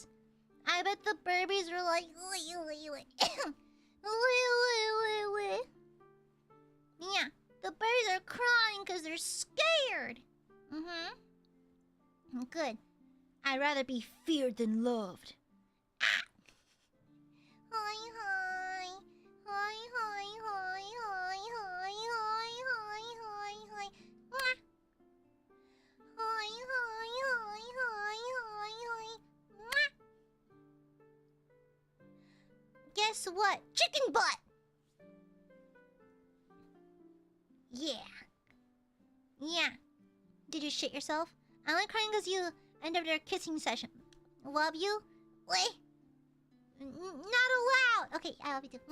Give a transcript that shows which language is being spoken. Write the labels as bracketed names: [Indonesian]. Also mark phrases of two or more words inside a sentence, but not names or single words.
[English] I bet the Burbies were like, yeah, the birds are crying because they're scared. Good. I'd rather be feared than loved. Ah. Hi, hi. Hi, hi, hi, hi, hi, hi, hi, hi, hi. Mwah. Hi, hi, hi, hi, hi, hi. Mwah. Guess what? Chicken butt! Yeah. Yeah. Did you shit yourself? I'm only crying because you ended their kissing session. Love you? Wait. Not allowed. Okay, I love you too.